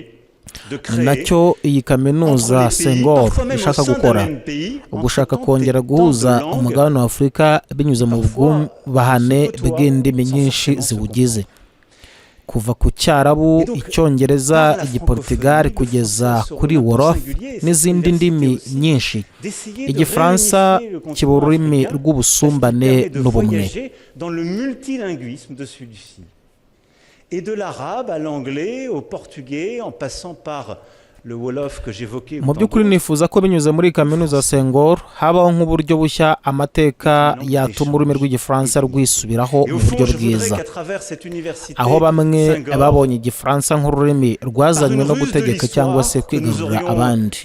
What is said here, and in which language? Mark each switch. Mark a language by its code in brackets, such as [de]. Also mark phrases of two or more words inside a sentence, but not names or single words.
[rw] Ni nacyo iyi kaminuza Senghor ishaka gukora, ugushaka kongera guhuza umugabane wa Afurika binyuze mu bwubahane bw'indimi nyinshi ziwugize, kuva ku Cyarabu, Icyongereza, Igiportugal kugeza kuri Wolof n'izindi ndimi nyinshi. Igifaransa kiba ururimi rw'ubusumbane n'ubumwe. [fr] Et de l'arabe à l'anglais, au portugais, en passant par le Wolof que j'évoquais. [rw] Mu by'ukuri nifuza ko binyuze muri kaminuza Senghor habaho nk'uburyo bushya amateka yatuma ururimi rw'Igifaransa rwisubiraho mu buryo bwiza, aho bamwe babonye Igifaransa nk'ururimi rwazanywe no gutegeka cyangwa se kwigarurira abandi.